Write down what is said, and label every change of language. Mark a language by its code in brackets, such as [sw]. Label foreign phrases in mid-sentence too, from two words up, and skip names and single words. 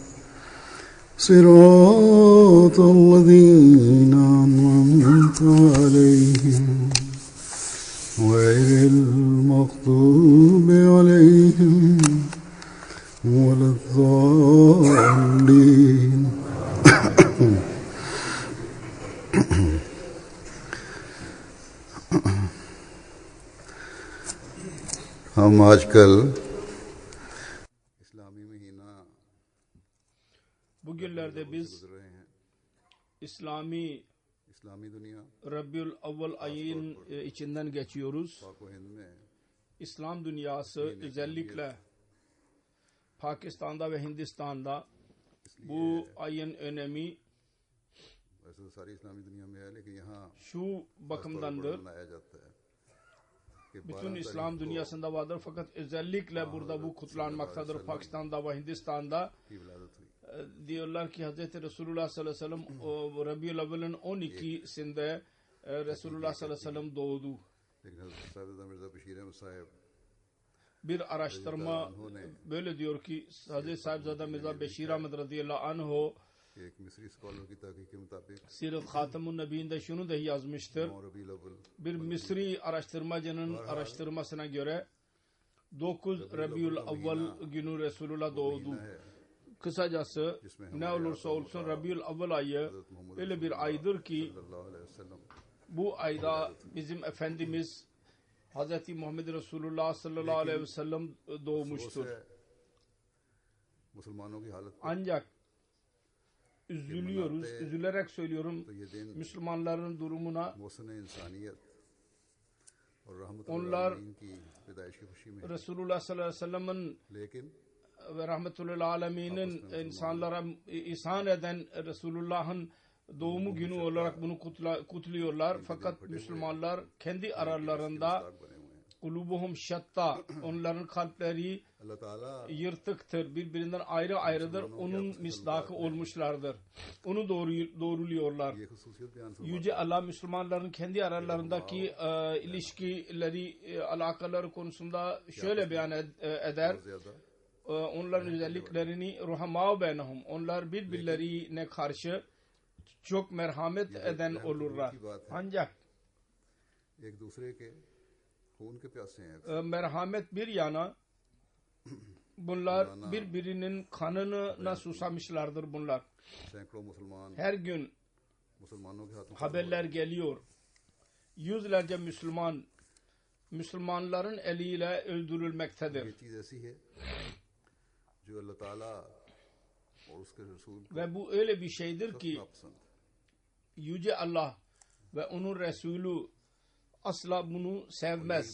[ar] صراط الذين أنعمت عليهم غير المغضوب عليهم ولا الضالين [ur] ہم آج کل اسلامی مہینہ [tr] bugünlerde biz İslami [ur] दुनिया [tr] Rabiul Avval ayın içinden geçiyoruz. [ur] پاک و ہند میں [tr] İslam dünyası özellikle Pakistan'da ve Hindistan'da bu ayın önemi [ur] ویسے تو ساری اسلامی دنیا میں ہے لیکن یہاں [tr] şu bakımdandır. [ur] منایا جاتا ہے کہ [tr] Bütün İslam dünyasında vardır fakat özellikle burada bu kutlanmaktadır. Pakistan'da ve Hindistan'da [ur] کی ولادت ہوئی [tr] diyorlar ki Hz. Resulullah sallallahu aleyhi ve sellem Rabiul Avval'ın 12'sinde Resulullah sallallahu aleyhi ve sellem doğdu. [ur] لیکن حضرت صاحبزادہ مرزا بشیر احمد صاحب [tr] Bir araştırma böyle diyor ki Hz. Sahibzada Mirza Beşir Ahmed radıyallahu anh [ur] کہ ایک مصری اسکالر کی تحقیق کے مطابق [tr] Sirat Khatamun Nebi'inde şunu dahi yazmıştır. [ur] 9 ربیع الاول [tr] Bir Misri araştırmacının araştırmasına göre 9 Rabiul Avval günü Resulullah doğdu. Kısacası ne olursa olsun Rabiul Avval ayı öyle bir aydır ki [ur] صلی اللہ علیہ وسلم [tr] bu ayda bizim Efendimiz Hz. Muhammed Resulullah sallallahu aleyhi ve sellem doğmuştur. [ur] مسلمانوں کی حالت [tr] Ancak üzülerek söylüyorum [ur] تو یہ دن [tr] Müslümanların durumuna [ur] محسن انسانیت اور رحمۃ ال [tr] onlar [ur] عالمین کی پیدائش کی خوشی میں [tr] Resulullah sallallahu aleyhi ve sellem'in [ur] लेकिन [tr] ve rahmetullahil alemin'in insanlara ihsan eden Resulullah'ın doğumu günü olarak bunu kutluyorlar. Fakat Müslümanlar kendi aralarında [ur] بنے ہوئے ہیں [ar] قلوبهم شتى, [tr] onların kalpleri [ur] اللہ تعالیٰ [tr] yırtıktır, birbirinden ayrı ayrıdır, onun misdakı olmuşlardır. Onu doğruluyorlar. [ur] یہ خصوصیت بیان فرما [tr] Yüce Allah Müslümanların kendi aralarındaki ilişkileri, alakaları konusunda şöyle beyan eder. [ur] ज्यादा [tr] Onların özelliklerini [ar] رحماء بينهم. [tr] Onlar birbirlerine karşı çok merhamet eden olurlar. Ancak [ur] ایک دوسرے کے خون کے پیاسے ہیں [tr] merhamet bir yana bunlar birbirinin kanına susamışlardır bunlar. [ur] سینکڑوں مسلمان [tr] Her gün [ur] مسلمانوں کے ہاتھوں [tr] haberler geliyor. Yüzlerce Müslümanların eliyle öldürülmektedir. [ur] یہ چیز ایسی ہے جو اللہ تعالیٰ اور اس کے رسول کو [tr] Ve bu öyle bir şeydir ki [ur] नापसंद [tr] Yüce Allah ve onun Resulü asla bunu sevmez,